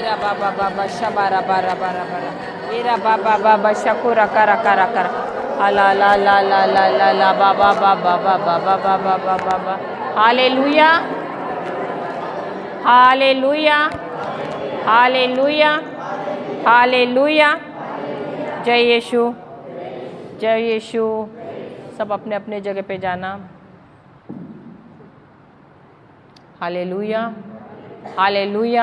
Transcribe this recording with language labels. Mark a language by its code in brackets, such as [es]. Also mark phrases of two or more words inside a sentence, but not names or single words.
[hi] बाबा बाबा शबारा बारा बारा बारा एरा बाबा बाबा शकुरा करा करा करा अला ला ला ला ला ला ला बाबा बाबा बाबा बाबा बाबा बाबा हालेलुया हालेलुया हालेलुया हालेलुया। जय यीशु जय यीशु। सब अपने अपने जगह पे जाना। हालेलुया हालेलुया।